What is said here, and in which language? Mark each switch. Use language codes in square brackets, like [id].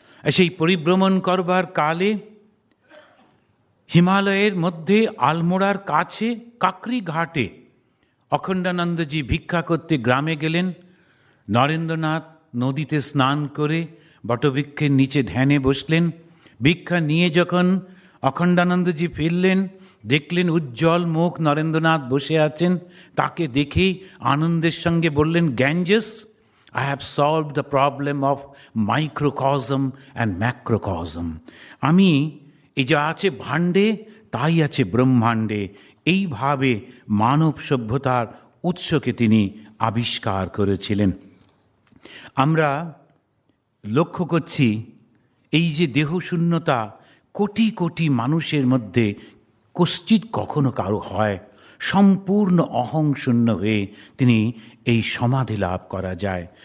[bn] সেই পরিভ্রমণ করবার কালে হিমালয়ের মধ্যে আলমোড়ার কাছে কাকরি ঘাটে অখণ্ডানন্দজি ভিক্ষা করতে গ্রামে গেলেন। নরেন্দ্রনাথ নদীতে স্নান করে বটবৃক্ষের নিচে ধ্যানে বসলেন। ভিক্ষা নিয়ে যখন অখণ্ডানন্দজি ফিরলেন, দেখলেন উজ্জ্বল মুখ নরেন্দ্রনাথ বসে আছেন। তাকে দেখেই আনন্দের সঙ্গে বললেন, [en] Ganges, I have solved the problem of microcosm and macrocosm. [bn] আমি এই যা আছে ভাণ্ডে তাই আছে ব্রহ্মাণ্ডে। এইভাবে মানব সভ্যতার উৎসকে তিনি আবিষ্কার করেছিলেন। আমরা লক্ষ্য করছি এই যে দেহশূন্যতা কোটি কোটি মানুষের মধ্যে কশ্চিৎ কখনো কারো হয়, সম্পূর্ণ অহংশূন্য হয়ে তিনি এই সমাধি লাভ করা যায়।